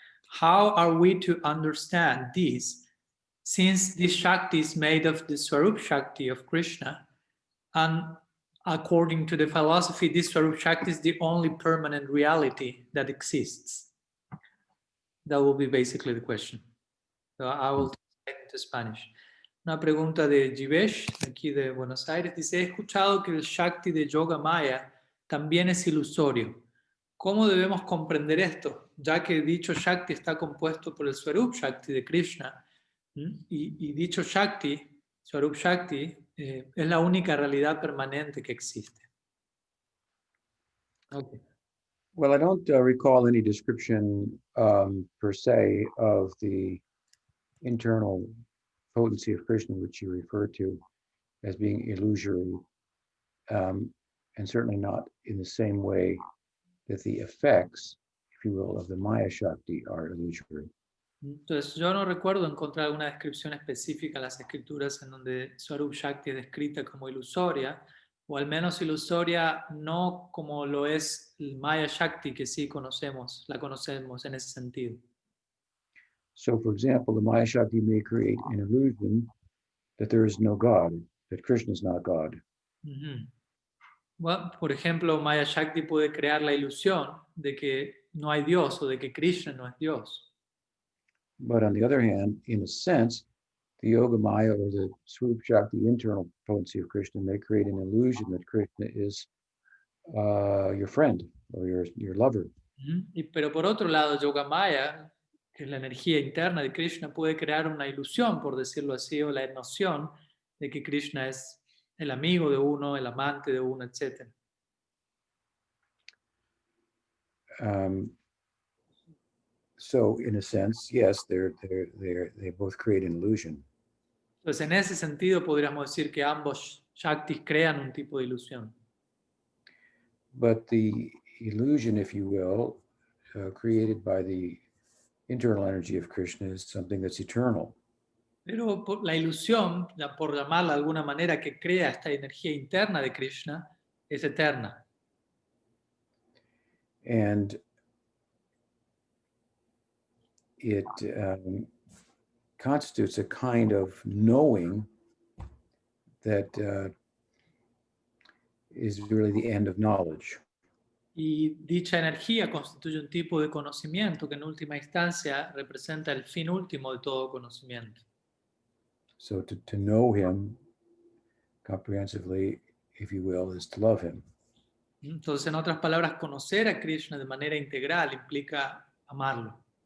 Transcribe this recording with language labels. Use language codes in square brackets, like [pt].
[en] How are we to understand this, since this Shakti is made of the Swarup Shakti of Krishna, and according to the philosophy, this Swarup Shakti is the only permanent reality that exists? That will be basically the question. So I will translate into Spanish. [es] Una pregunta de Jivesh, aquí de Buenos Aires, dice, he escuchado que el Shakti de Yoga Maya también es ilusorio. ¿Cómo debemos comprender esto? Ya que dicho Shakti está compuesto por el Swarup Shakti de Krishna, y dicho Shakti, Swarup Shakti, es la única realidad permanente que existe. [en] Okay. Well, I don't recall any description per se of the internal potency of Krishna, which you refer to as being illusory, and certainly not in the same way that the effects, if you will, of the Maya Shakti are illusory. [es] Entonces, yo no recuerdo encontrar alguna descripción específica en las escrituras en donde Swarup Shakti es descrita como ilusoria, o al menos ilusoria no como lo es el Maya Shakti, que sí conocemos, la conocemos en ese sentido. [en] So, for example, the Maya Shakti may create an illusion that there is no God, that Krishna is not God. [es] Bueno, por ejemplo, Maya Shakti puede crear la ilusión de que no hay Dios o de que Krishna no es Dios. [en] But on the other hand, in a sense, the Yoga Maya or the Swarup Shakti internal potency of Krishna may create an illusion that Krishna is your friend or your lover. [es] Pero por otro lado, Yoga Maya, que es la energía interna de Krishna, puede crear una ilusión, por decirlo así, o la noción de que Krishna es el amigo de uno, el amante de uno, etc. [en] So, in a sense, yes, they both create an illusion. [es] Entonces, en ese sentido, podríamos decir que ambos Shaktis crean un tipo de ilusión. [en] But the illusion, if you will, created by the internal energy of Krishna is something that's eternal. [es] Pero la ilusión, por llamarla de alguna manera, que crea esta energía interna de Krishna, es eterna. [en] And it constitutes a kind of knowing that is really the end of knowledge. [es] Y dicha energía constituye un tipo de conocimiento que en última instancia representa el fin último de todo conocimiento. [en] So to know him comprehensively, if you will, is to love him. [es] Entonces, en otras palabras, conocer a Krishna de manera integral implica amarlo.